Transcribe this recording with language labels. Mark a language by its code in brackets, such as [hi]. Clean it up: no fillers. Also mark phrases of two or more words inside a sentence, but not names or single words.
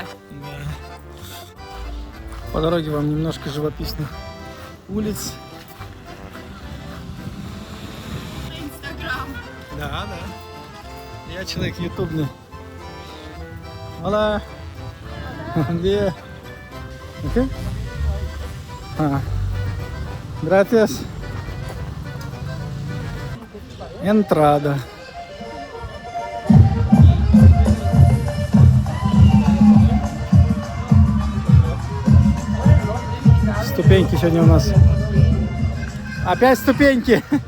[ru] Да. По дороге вам немножко живописных улиц. Инстаграм. Да, да. Я человек ютубный. Hola. Где? Okay. [es] Gracias. Entrada. [ru] Ступеньки сегодня у нас. Опять ступеньки.